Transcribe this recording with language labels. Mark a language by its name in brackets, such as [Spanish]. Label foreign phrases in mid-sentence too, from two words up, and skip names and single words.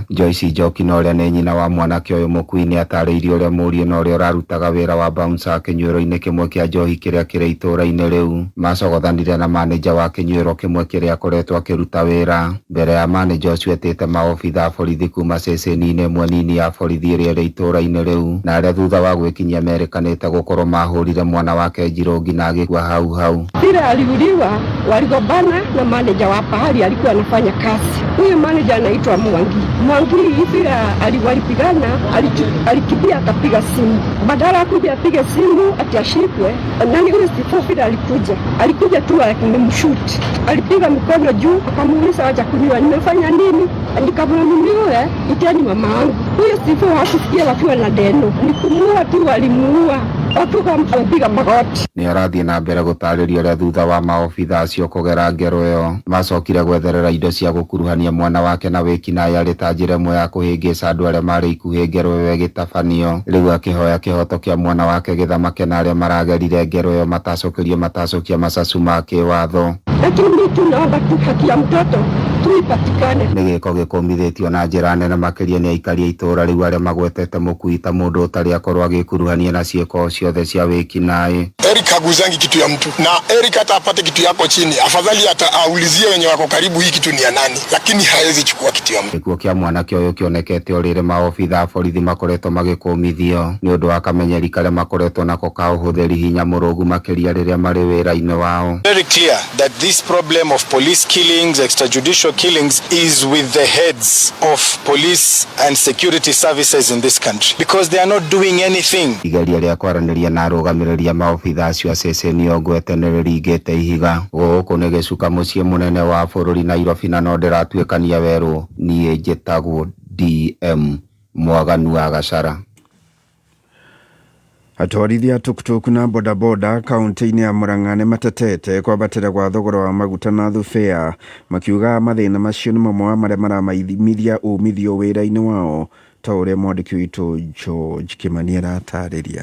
[Kikuyu] Joyce Njoki na ũrĩa nĩ nyina wa mwanake ũyũ mũkui nĩ atarĩirie ũrĩa mũriũ na ũrĩa ũrarutaga wĩra wa bouncer kĩnyuĩro-inĩ kĩmwe kĩa njohi kĩrĩa kĩrĩ itũũra-inĩ rĩu macogothanire na manager wa kĩnyuĩro kĩmwe kĩrĩa akoretwo akĩruta wĩra. Mbere ya manager ũcio etĩte maobitha a borithi kuma ceceni-inĩ ĩmwe nini ya borithi ĩrĩa ĩrĩ itũũra-inĩ rĩu na arĩa thutha wa gwĩkinyia merĩkanĩte gũkorwo mahũrire mwana wake Njirogi na agĩkua hau. [Swahili] Vile aliuliwa waligombana na manager wa pahali alikuwa anafanya kazi. Huyu manager anaitwa Mwangi vile walipigana alikimbia akapiga simu. Badala kuja apige simu ati ashikwe. Nani yule Steve vile alikuja tu akimshoot. Alipiga mkono juu akamuuliza acha kuniua nimefanya nini? Nikamwambia itani mama yangu. Huyo Steve hakusikia wakiwa na deno. Nikumua tu walimuua. [Kikuyu] Nĩ arathiĩ na mbere gũtarĩria ũrĩa thutha wa maobitha acio kũgera ngero ĩyo macokire gwetherera indo cia gũkuruhania mwana wake na wĩkinaĩ arĩ ta njĩra ĩmwe ya kũhĩngĩca andũ arĩa marĩ ikuhĩ ngero ĩyo ĩgĩtabanio. Rĩu akĩhoya kĩhoto kĩa mwana wake gĩthamake na arĩa maragerire ngero ĩyo matacokia macacu ma kĩwatho. [Swahili] Lakini tunaomba tu haki ya mtoto tuipatikane. [Kikuyu] Nĩ gĩko gĩkũmithĩtio na njĩra nene makĩria nĩ aikari a itũũra rĩu arĩa magwetete mũkui ta mũndũ ũtarĩ akorwo agĩkuruhania na ciĩko ciothe cia wĩkinaĩ. [Swahili] Eric haguzangi kitu ya mtu na Eric hata apate kitu yako chini afadhali hata aulizie wenye wako karibu hii kitu ni ya nani, lakini haezi chukua kitu ya mtu. [Kikuyu] Gĩkuũ kĩa mwanake ũyũ kĩonekete ũrĩrĩ maobitha a borithi makoretwo magĩkũmithio nĩ ũndũ wa kamenyeri karĩa makoretwo nako ka ũhũthĩri hinya mũrũgu makĩria rĩrĩa marĩ wĩra-inĩ wao. [English] Very clear that this problem of police killings, extrajudicial killings is with the heads of police and security services in this country because they are not doing anything. [Kikuyu] Igeria rĩa kwaranĩria na arũgamĩrĩri a maobitha acio a ceceni ĩyo ngwete nĩ rĩringĩte ihiga. Gũkũ nĩ gĩcuka mũciĩ mũnene wa bũrũri Nairobi na no ndĩratuĩkania werũ. Niĩ njĩtagwo DM Mwaganu wa Gacara. Atwarithia tuktuk na bodaboda kaunti-inĩ ya Murang'a nĩ matetete kwambatĩra kwa thogora wa maguta na thubĩa makiuga mathĩna macio nĩ mamwe marĩa maramaithimithia umithio wĩra-inĩ wao ta ũrĩa mwandĩki witũ George Kimani aratarĩria.